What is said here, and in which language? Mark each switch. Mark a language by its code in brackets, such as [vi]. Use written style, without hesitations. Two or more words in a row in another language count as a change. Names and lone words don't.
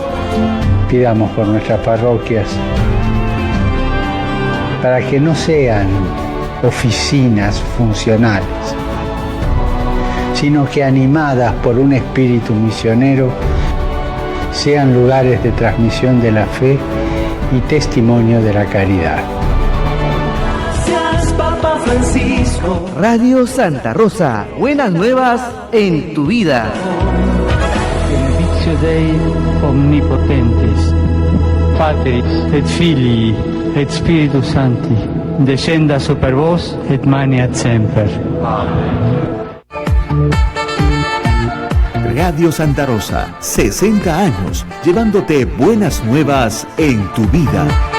[es] Pidamos por nuestras parroquias para que no sean oficinas funcionales, sino que animadas por un espíritu misionero sean lugares de transmisión de la fe y testimonio de la caridad. Gracias, Papa Francisco. Radio Santa Rosa, buenas nuevas en tu vida. [la] Benedictio Dei omnipotentes, Patris et Filii et Spiritus Sancti, descenda super vos et maneat semper. [es] Radio Santa Rosa, 60 años, llevándote buenas nuevas en tu vida.